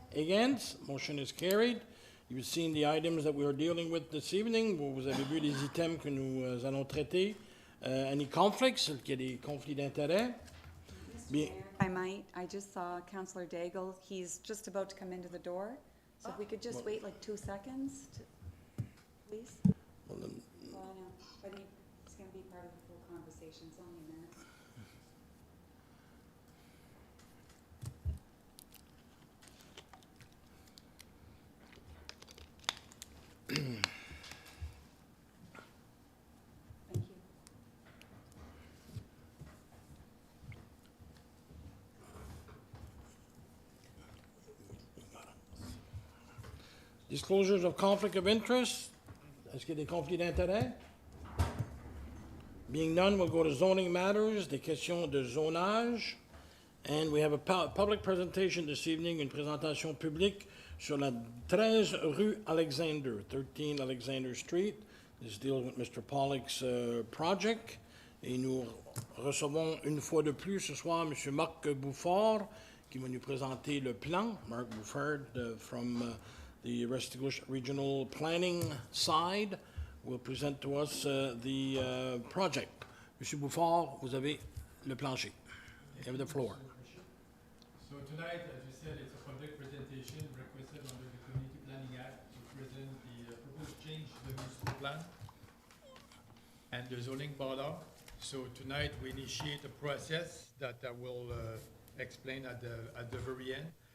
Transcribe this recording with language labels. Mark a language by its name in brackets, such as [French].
[English] Against, motion is carried. You've seen the items that we are dealing with this evening. [French] Vous avez vu les items que nous allons traiter. [English] Any conflicts? [French] Est-ce qu'il y a des conflits d'intérêt? [English] If I might, I just saw Councillor Daigle. He's just about to come into the door. So if we could just wait like 2 seconds, please. Well, then, Well, I know, but he's going to be part of the full conversation. It's only a minute. Thank you. disclosures of conflict of interest. [French] Est-ce qu'il y a des conflits d'intérêt? [English] Being none, we'll go to zoning matters, [French] des questions de zonage. [English] And we have a public presentation this evening, [French] une présentation publique sur la 13 rue Alexander, [English] 13 Alexander Street. This deals with Mr. Pollock's project. [French] Et nous recevons une fois de plus ce soir M. Marc Bouffard, qui va nous présenter le plan. [English] Mark Bouffard from the Restigouche Regional Planning side will present to us the project. [French] Monsieur Bouffard, vous avez le plancher. [English] You have the floor. So tonight, as you said, it's a public presentation requested under the Community Planning Act to present the proposed change to the municipal plan and the zoning bylaw. So tonight, we initiate a process that I will explain at the very end.